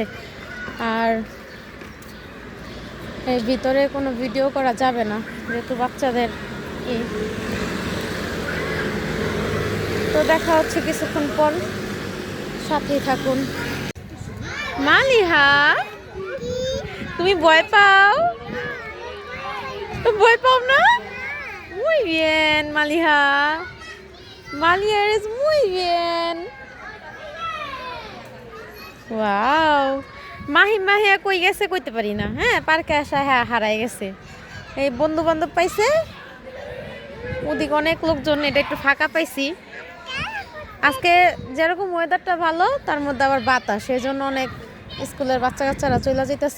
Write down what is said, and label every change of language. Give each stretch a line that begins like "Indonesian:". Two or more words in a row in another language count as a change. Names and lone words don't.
Bangla: আর এর ভিতরে কোনো ভিডিও করা যাবে না, যেহেতু বাচ্চাদের তো দেখা হচ্ছে কিছুক্ষণ পর, সাথেই থাকুন। মালিহা, তুমি ভয় পাও? ভয় পাও না?
Spanish: Muy bien, Maliha. Maliha eres muy bien.
Bangla: Wow. মাহিয়া কই গেছে কইতে পারি না। হ্যাঁ, পার্কে আসা হ্যাঁ হারাই গেছে। এই বন্ধু বান্ধব পাইছে, ওদিকে অনেক লোকজন, এটা একটু ফাঁকা পাইছি। আজকে যেরকম ওয়েদারটা ভালো, তার মধ্যে আবার বাতাস, সেই জন্য অনেক স্কুলের বাচ্চা কাচ্চারা চলে যেতেছে।